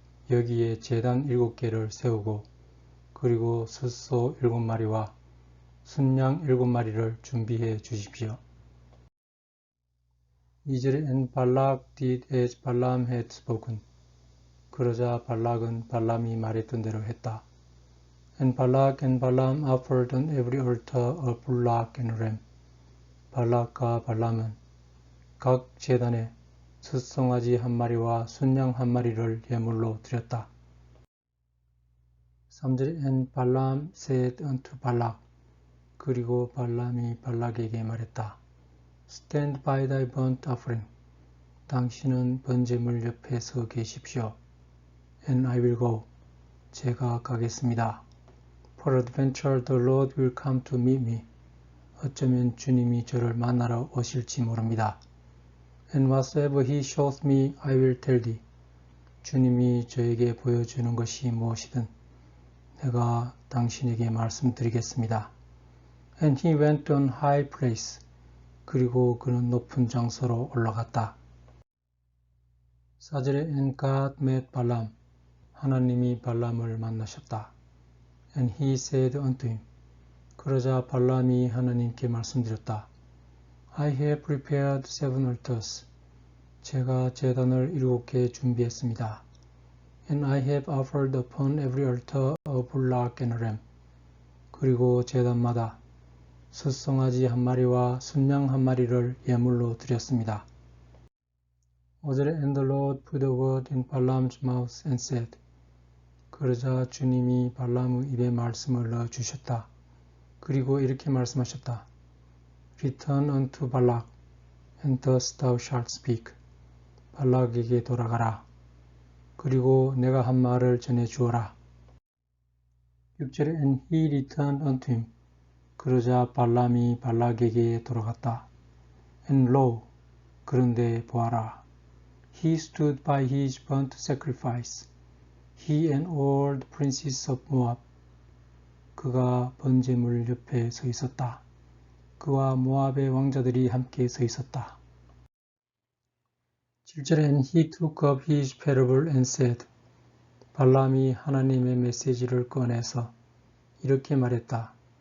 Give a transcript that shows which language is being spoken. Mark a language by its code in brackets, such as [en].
[ko] 여기에 제단 7개를 세우고 그리고 숫소 7마리와 순양 7마리를 준비해 주십시오. [en] 2절에 And Balak did as Balaam had spoken. [ko] 그러자 발락은 발람이 말했던 대로 했다. [en] And Balak and Balaam offered on every altar a bullock and a ram. [ko] 발락과 발람은 각 제단에 숫송아지 1마리와 순양 1마리를 예물로 드렸다. [en] 3절에 And Balaam said unto Balak. [ko] 그리고 발람이 발락에게 말했다. [en] Stand by thy burnt offering. [ko] 당신은 번제물 옆에 서 계십시오. [en] And I will go. [ko] 제가 가겠습니다. [en] Peradventure the Lord will come to meet me. [ko] 어쩌면 주님이 저를 만나러 오실지 모릅니다. [en] And whatsoever he shows me, I will tell thee. [ko] 주님이 저에게 보여주는 것이 무엇이든 내가 당신에게 말씀드리겠습니다. [en] And he went on high place. [ko] 그리고 그는 높은 장소로 올라갔다. [en] 4절에 And God met Balaam. [ko] 하나님이 발람을 만나셨다. [en] And he said unto him. [ko] 그러자 발람이 하나님께 말씀드렸다. [en] I have prepared 7 altars. [ko] 제가 제단을 7개 준비했습니다. [en] And I have offered upon every altar a bullock and a ram. [ko] 그리고 제단마다 숫송아지 1마리와 순양 1마리를 예물로 드렸습니다. [en] 5절에 And the Lord put a word in Balaam's mouth and said. [ko] 그러자 주님이 발람의 입에 말씀을 넣어주셨다. 그리고 이렇게 말씀하셨다. [en] Return unto Balak, and thus thou shalt speak. [ko] 발락에게 돌아가라. 그리고 내가 한 말을 전해 주어라. [en] 6절에 And he returned unto him. [ko] 그러자 발람이 발락에게 돌아갔다. [en] And lo, [ko] 그런데 보아라. [en] He stood by his burnt sacrifice. He and all the princes of Moab. [ko] 그가 번제물 옆에 서 있었다. 그와 모압의 왕자들이 함께 서 있었다. [en] 7절에 And he took up his parable and said. [ko] 발람이 하나님의 메시지를 꺼내서 이렇게 말했다.